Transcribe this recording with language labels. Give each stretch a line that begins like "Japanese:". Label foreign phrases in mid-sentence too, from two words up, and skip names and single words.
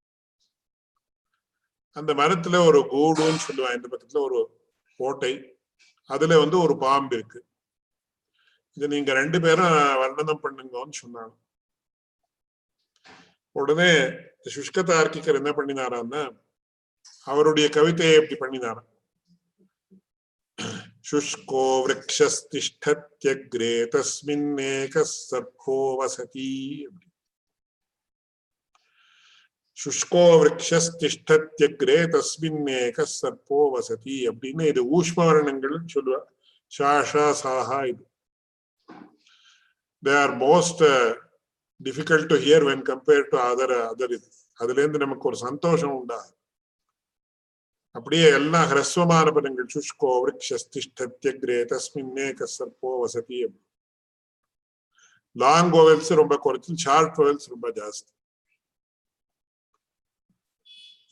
Tamil: அந்த மரத்துல ஒரு கூடுன்னு சொல்லுவாங்க, இந்த பக்கத்துல ஒரு கோட்டை, அதுல ஒரு பாம்பு இருக்கு. இதை நீங்க 2 பேரும் வர்ணனம் பண்ணுங்கன்னு சொன்னாங்க. உடனே சுஷ்க தார்க்கிகர் என்ன பண்ணினாரான்னா அவருடைய கவிதையை எப்படி பண்ணினாராம்.
Sanskrit: शुष्को वृक्षस्तिष्ठत्यग्रे तस्मिन्नेकः सर्पो वसति. शुष्को वृक्षस्तिष्ठत्यग्रे तस्मिन्नेकः सर्पो वसति
Tamil: அப்படின்னு இது ஊஷ்மவர்ணங்கள் சொல்லுவா. ஷாஷா சாஹா. இது
English: they are most difficult to hear when compared to other
Tamil: அதுல இருந்து நமக்கு ஒரு சந்தோஷம் உண்டா. அப்படியே எல்லாம் ஹ்ரஸ்வமான பதங்கள்.
Sanskrit: शुष्को वृक्षस्तिष्ठत्यग्रे तस्मिन्नेक सर्पो वसति.
English: long vowels
Tamil: ரொம்ப குறைச்சு,
English: short vowels
Tamil: ரொம்ப ஜாஸ்தி.